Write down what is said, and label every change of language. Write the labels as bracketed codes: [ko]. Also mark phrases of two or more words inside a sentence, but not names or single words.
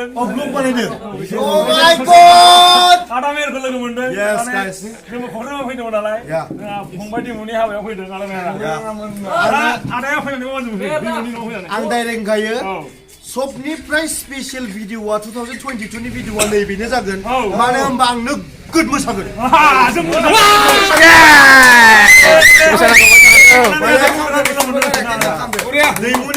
[brx] ब्लग बानायदों [en] Oh my god [brx] आदा मेरखौ लोगो मोनदों [en] Yes guys [brx] जोंबो क'क्राझाराव फैदोंमोन नालाय फंबाय दिमुनि हाबायाव फैदों आदा मेरा आदाया फैनानै मा मोनदों दिमुनि न'आव फैनानै आं डाइरेक्ट गायो सबनिफ्राय स्पेशल भिडिअ'आ 2022 नि भिडिअ'आ नैबेनो जागोन मानो होनबा आं नोगोद मोसागोन दैमुनि